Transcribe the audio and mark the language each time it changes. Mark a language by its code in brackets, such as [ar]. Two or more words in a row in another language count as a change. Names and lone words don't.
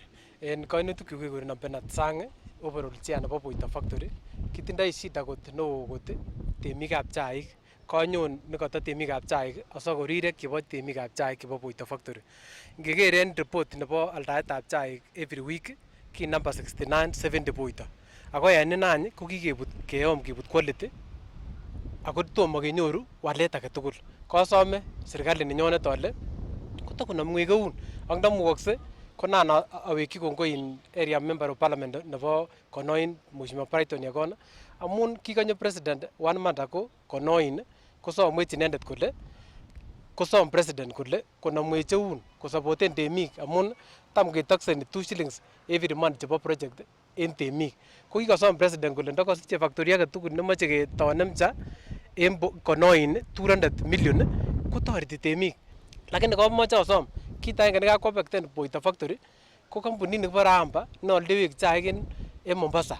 [kln] En kainutik chu kekuren Bernard Sang, [en] overall chair [kln] nebo Boito factory, kitindoi shida kot neo kot temikab chaik. Kanyon nekoto temikab chaik asakorirek chebo temikab chaik chebo Boito factory. Ngekeren report nebo aldaetab chaik [en] every week [kln] ki number 6970 Boito. Ako en inany ko kikebut keyom kebut quality ako tomo kenyoru walet age tugul. Kasome serikali nenyonet ale kotakonamwech keun ak ndamukokse konan awekyi kongoi [en] area member of parliament [kln] nebo Konoin Mheshimiwa Brighton Yakona amun kikonyo president [en] 1 month ago [kln] Konoin kosomwech inendet kole kosom president kole konamwech eun kosapoten temik amun tam ketakseni 2 shillings [en] every month [kln] chebo project en temik. Ko kikosom president kole ndakosiche factory age tugul nemoche ketonemcha en Konoin 200 million kotoreti temik. Lakini komoche asom kit agenge nekakobekten Boito factory ko kampunit nebo Ramba neoldewech chaik en Mombasa.